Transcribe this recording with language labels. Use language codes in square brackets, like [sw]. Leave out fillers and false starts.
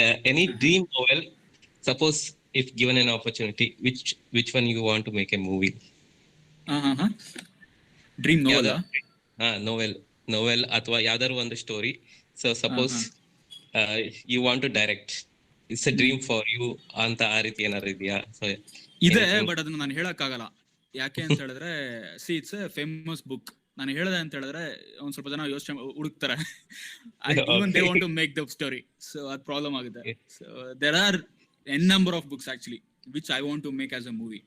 [en] Any dream novel, suppose if given an opportunity, which one you want to make a movie? Dream novel? [kn] Novel ಅಥವಾ ಯಾವ್ದಾದ್ರು ಒಂದು story. [en] So suppose you want to direct. It's a dream for you [kn] ಅಂತ ಆ ರೀತಿ ಏನಾದ್ರು ಇದೆಯಾ? [en] So [kn] ಇದೆ, but ಅದನ್ನ ನಾನು ಹೇಳಕ್ಕಾಗಲ್ಲ. ಯಾಕೆ ಅಂತ ಹೇಳಿದ್ರೆ [en] See it's a famous book. [kn] ನಾನು ಹೇಳಿದೆ ಅಂತ ಹೇಳಿದ್ರೆ ಒಂದ್ ಸ್ವಲ್ಪ ಜನ ಯೋಚನೆ ಹುಡುಕ್ತಾರೆ. [en] They want to make the story. [kn] So ಅದು ಪ್ರಾಬ್ಲಮ್ ಆಗುತ್ತೆ. [en] So there are an number of books actually which I want to make as a movie.